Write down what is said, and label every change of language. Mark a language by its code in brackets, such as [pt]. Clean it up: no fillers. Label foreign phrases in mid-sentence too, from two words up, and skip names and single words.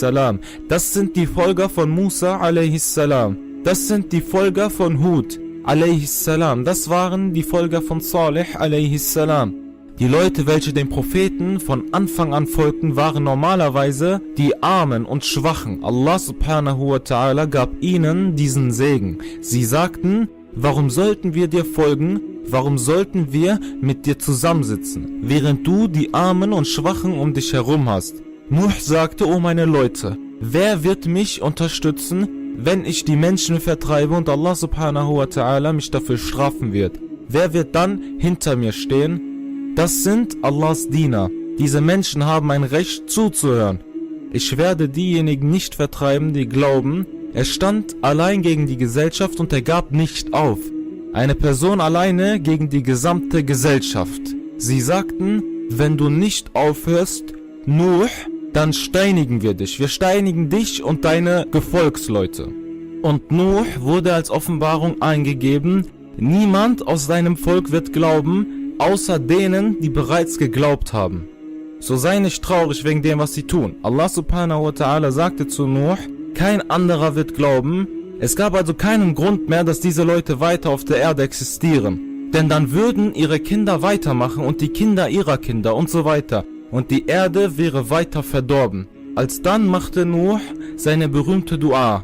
[de] Das sind die Folger von Musa a.s. Das sind die Folger von Hud. a.s. Das waren die Folger von Salih a.s. Die Leute, welche den Propheten von Anfang an folgten, waren normalerweise die Armen und Schwachen. [ar] الله سبحانه وتعالى [de] gab ihnen diesen Segen. Sie sagten, warum sollten wir dir folgen? Warum sollten wir mit dir zusammensitzen, während du die Armen und Schwachen um dich herum hast? Nuh sagte, o meine Leute, wer wird mich unterstützen, wenn ich die Menschen vertreibe und [ar] الله سبحانه وتعالى [de] mich dafür strafen wird? Wer wird dann hinter mir stehen? Das sind Allahs Diener. Diese Menschen haben ein Recht zuzuhören. Ich werde diejenigen nicht vertreiben, die glauben. Er stand allein gegen die Gesellschaft und er gab nicht auf. Eine Person alleine gegen die gesamte Gesellschaft. Sie sagten, wenn du nicht aufhörst, Nuh, dann steinigen wir dich. Wir steinigen dich und deine Gefolgsleute. Und Nuh wurde als Offenbarung eingegeben, niemand aus deinem Volk wird glauben, außer denen, die bereits geglaubt haben. So sei nicht traurig wegen dem, was sie tun. [ar] الله سبحانه وتعالى [de] sagte zu Nuh, kein anderer wird glauben. Es gab also keinen Grund mehr, dass diese Leute weiter auf der Erde existieren. Denn dann würden ihre Kinder weitermachen und die Kinder ihrer Kinder und so weiter. Und die Erde wäre weiter verdorben. Alsdann machte Nuh seine berühmte Dua.